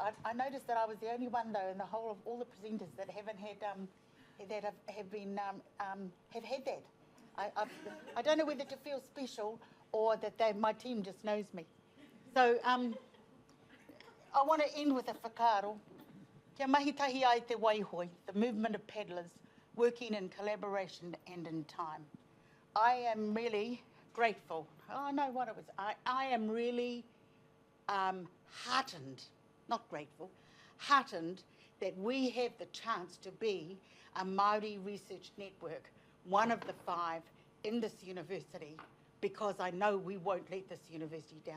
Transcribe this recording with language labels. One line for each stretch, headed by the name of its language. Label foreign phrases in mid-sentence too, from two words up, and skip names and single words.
English: I noticed that I was the only one though in the whole of all the presenters that haven't had that have had that. I don't know whether to feel special or that my team just knows me. So I want to end with a whakaaro.
Māori: Kia mahi tahi ai te waihoi,
English: the movement of paddlers working in collaboration and in time. I am really grateful. Oh, no, what it was. I am really heartened, not grateful, heartened that we have the chance to be a Māori Research Network, one of the 5 in this university, because I know we won't let this university down.